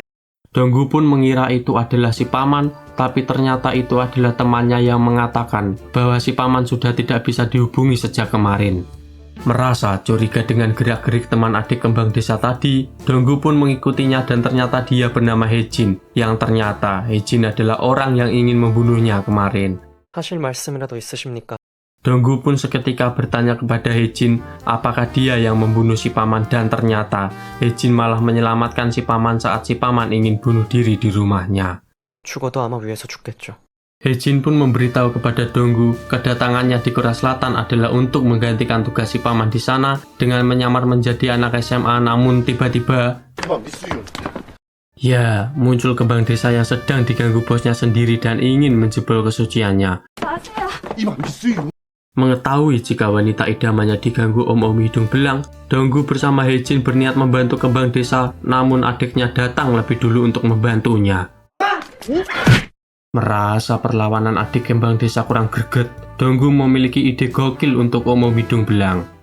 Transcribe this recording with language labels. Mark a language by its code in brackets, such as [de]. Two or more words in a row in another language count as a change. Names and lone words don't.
[id] Donggu pun mengira itu adalah si paman, tapi ternyata itu adalah temannya yang mengatakan bahwa si paman sudah tidak bisa dihubungi sejak kemarin. Merasa curiga dengan gerak-gerik teman adik kembang desa tadi, Donggu pun mengikutinya dan ternyata dia bernama Hejin, yang ternyata Hejin adalah orang yang ingin membunuhnya kemarin. [ko] 하실 말씀이라도 있으십니까? [id] Donggu pun seketika bertanya kepada Hejin apakah dia yang membunuh si paman dan ternyata Hejin malah menyelamatkan si paman saat si paman ingin bunuh diri di rumahnya. [ko] 죽어도 아마 위에서 죽겠죠. [id] Hejin pun memberitahu kepada Donggu kedatangannya di Korea Selatan adalah untuk menggantikan tugas si paman di sana dengan menyamar menjadi anak SMA, namun tiba-tiba [ko] 이봐 미스윤. [id] ya, muncul kembang desa yang sedang diganggu bosnya sendiri dan ingin menjebol kesuciannya. [ko] 이봐 미스윤. [id] Mengetahui jika wanita idamannya diganggu om-om hidung belang, Donggu bersama Hejin berniat membantu kembang desa, namun adiknya datang lebih dulu untuk membantunya. Merasa perlawanan adik kembang desa kurang greget, Donggu memiliki ide gokil untuk om-om hidung belang.